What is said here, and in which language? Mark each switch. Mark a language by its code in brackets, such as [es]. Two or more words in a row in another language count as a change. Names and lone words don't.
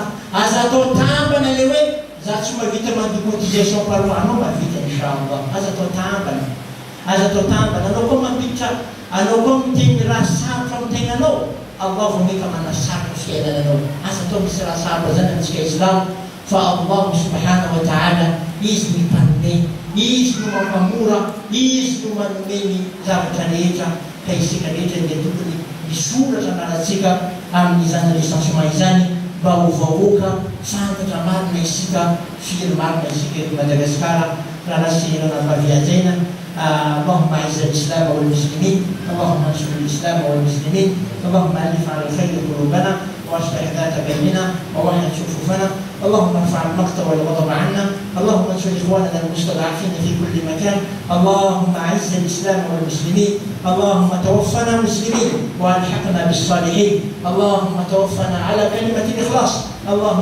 [mg] Aza atao tambana le hoe za tsy mahavita mandeha [fr] cotisation par mois, [mg] anao mahavita inchallah. Aza atao tambana. Anao koa mampiditra, anao koa miteny raha sarotra amin'ny tegnanao, Allah vao meka manasarotra fiainananao. Aza atao misy raha sarotra zany amintsika Islam, fa Allah [ar] سبحانه وتعالى [mg] izy no mpanome, izy no mampamora, izy no manome ny zavatra rehetra ka isika rehetra dia tokony misoratra anaratsika amin'izany recensement izany mba ho vahoaka fantatra marina isika, firy marina isika eto Madagasikara raha lasy nampaviajaina. [ar] اللهم اعز الاسلام والمسلمين، اللهم انصر الاسلام والمسلمين، اللهم الف على الخير قلوبنا واصلح ذات بيننا ووحد صفوفنا، اللهم ارفع المقت والغضب عنا، اللهم انصر اخواننا المستضعفين في كل مكان، اللهم اعز الاسلام والمسلمين، اللهم توفنا مسلمين والحقنا بالصالحين، اللهم توفنا على كلمه الاخلاص، اللهم